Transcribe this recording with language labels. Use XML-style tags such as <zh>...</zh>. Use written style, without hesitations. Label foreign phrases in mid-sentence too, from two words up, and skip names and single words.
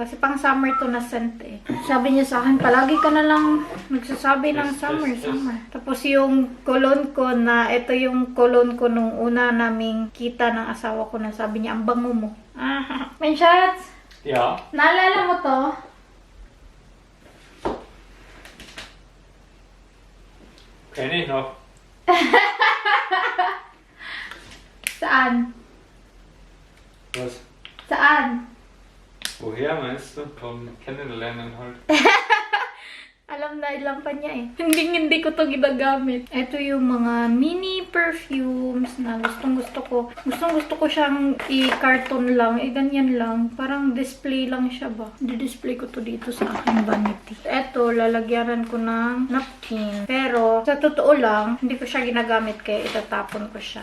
<tl>Kasi pang summer to na scent eh. Sabi niya sa akin, palagi ka na lang nagsasabi ng summer, summer. Tapos yung cologne ko na, ito yung cologne ko nung una naming kita ng asawa ko na sabi niya, ang bango mo. Ah, may shots?</tl> <de>Ja.</de> <tl>Naalala mo to?</tl> <de>Kenn ich noch.</de> <tl>Saan?</tl> <de>Was?</de> <tl>Saan?</tl> <de>Woher meinst du? Vom Kennenlernen halt.</de> <tl>Alam na ilang pa niya eh. Hindi ko to ginagamit. Ito yung mga mini perfumes na gustong-gusto ko. Gustong-gusto ko siyang i-carton lang. Ganyan lang. Parang display lang siya ba? Di-display ko to dito sa aking vanity. Ito, lalagyanan ko ng napkin. Pero, sa totoo lang, hindi ko siya ginagamit kaya itatapon ko siya.</tl>